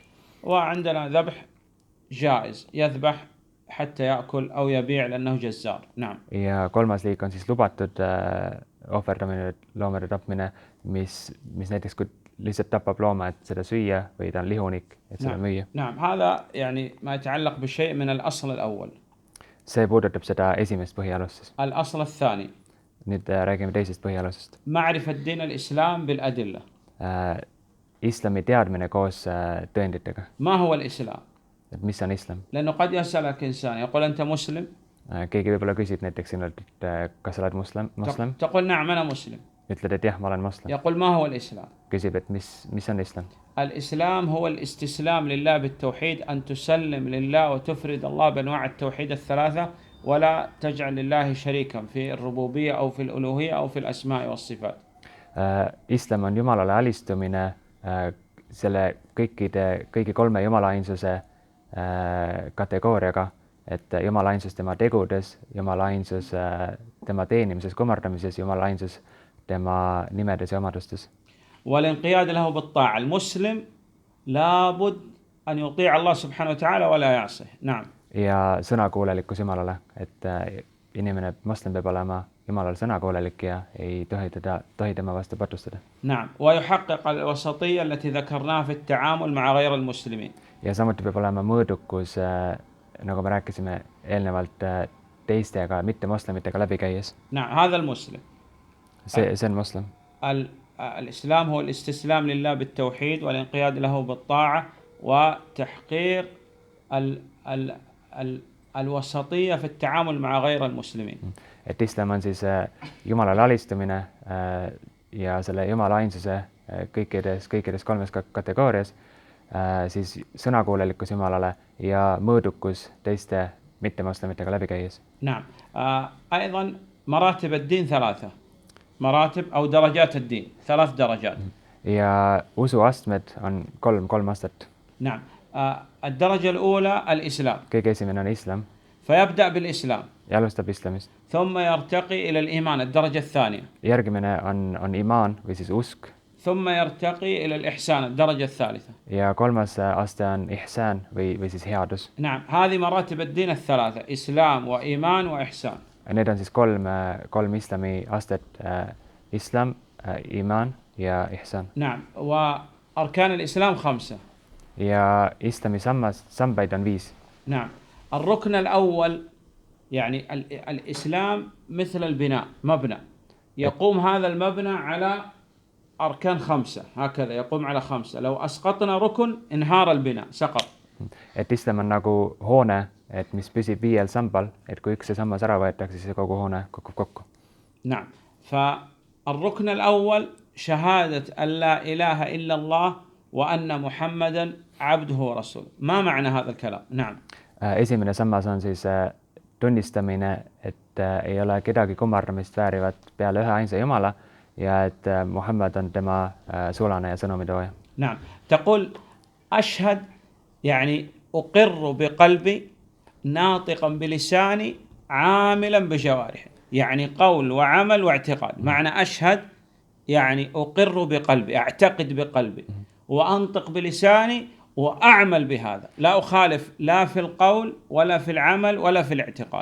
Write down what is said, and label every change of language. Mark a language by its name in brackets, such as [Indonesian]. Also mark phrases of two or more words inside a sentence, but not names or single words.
[Arabic] وعندنا ذبح جائز يذبح حتى يأكل أو يبيع لأنه جزار. نعم. [Estonian] Ja kolmas liik on siis lubatud ohverdamine, loomade tapmine, mis näiteks kui lihtsalt tapab looma, et seda süüa või ta on lihunik, et seda müüa. [Arabic] نعم. هذا يعني ما يتعلق بشيء من الأصل الأول. [Estonian] See puudutab seda esimest põhialust. [Arabic] الأصل الثاني. [Estonian] Nüüd räägime teisest põhialusest. [Arabic] معرفة دين الإسلام بالأدلة. [Estonian] Islami teadmine koos tõenditega. [Arabic] ما هو الإسلام؟ [Estonian] Et mis on islam? [Arabic] لأنه قد يسألك إنسان يقول أنت مسلم؟ [Estonian] Keegi võib-olla küsib näiteks sinult, et kas sa oled moslem? [Arabic] تقول نعم أنا مسلم. [Estonian] Ütled, et jah, ma olen moslem. [Arabic] يقول ما هو الإسلام؟ [Estonian] Küsib, et mis on islam? [Arabic] الإسلام هو الاستسلام لله بالتوحيد أن تسلم لله وتفرد الله بأنواع التوحيد الثلاثة ولا تجعل لله شريكا في الربوبية أو في الألوهية أو في الأسماء والصفات. [Estonian] Islam on Jumalale alistumine selle kõigi kolme Jumala-ainsuse kategooriaga, et Jumala-ainsus tema tegudes, Jumala-ainsus tema teenimises, kummardamises, Jumala-ainsus tema nimedes ja omadustes. [Arabic] والانقياد له بالطاعة. المسلم لابد أن يطيع الله سبحانه وتعالى ولا يعصيه. نعم. [Estonian] Ja sõnakuulelikkus Jumalale, et inimene, moslem peab olema Jumalale sõnakuulelik ja ei tohi tema vastu patustada. [Arabic] نعم. ويحقق الوسطية التي ذكرناها في التعامل مع غير المسلمين. [Estonian] Ja samuti peab olema mõõdukus, nagu me rääkisime eelnevalt, teistega, mitte moslemitega läbi käies. [Arabic] نعم. هذا المسلم. [Estonian] See on moslem. [Arabic] الإسلام هو الاستسلام لله بالتوحيد والانقياد له بالطاعة وتحقيق الوسطية في التعامل مع غير المسلمين. [Estonian] Et islam on siis Jumalale alistumine ja selle Jumala ainsuse kõikides kolmes kategoorias, siis sõnakuulelikkus Jumalale ja mõõdukus teiste mittemoslemitega läbi käies. [Arabic] نعم. أيضا مراتب الدين ثلاثة. مراتب أو درجات الدين 3 درجات. [Estonian] Ja usuastmed on kolm astet. [Arabic] نعم. الدرجة الأولى الإسلام. [Estonian] Kõige esimene on islam. [Arabic] فيبدأ بالإسلام. [Estonian] Ja alustab islamist. [Arabic] ثم يرتقي إلى الإيمان الدرجة الثانية. [Estonian] Järgmine on imaan või siis usk. [Arabic] ثم يرتقي إلى الإحسان الدرجة الثالثة. [Estonian] Ja kolmas aste on ihsaan või siis headus. [Arabic] نعم. هذه مراتب الدين الثلاثة إسلام وإيمان وإحسان. [Estonian] Need on siis kolm islami astet, islam, iman ja ihsan. [Arabic] نعم. وأركان الإسلام 5. [Estonian] Ja islami sambaid on 5. [Arabic] نعم. الركن الأول يعني الإسلام مثل البناء مبنى يقوم هذا المبنى على أركان 5 هكذا يقوم على 5 لو أسقطنا ركن انهار البناء سقط. [Estonian] Et islam on nagu hoone, et mis püsib 5 sambal, et kui üks sammas ära võetakse, siis kogu hoone kukub kokku. [Arabic] نعم. فالركن الأول شهادة أن لا إله إلا الله وأن محمدا عبده ورسوله. ما معنى هذا الكلام؟ نعم. [Estonian] Esimene sammas on siis tunnistamine, et ei ole kedagi kummardamist väärivat peale ühe ainsa Jumala ja et Muhammad on tema sulane ja sõnumitooja. [Arabic] نعم. تقول أشهد يعني أقر بقلبي ناطقا بلساني عاملا بجوارحي يعني قول وعمل واعتقاد. معنى أشهد يعني أقر بقلبي أعتقد بقلبي وأنطق بلساني وأعمل بهذا لا أخالف لا في القول ولا في العمل ولا في الاعتقاد.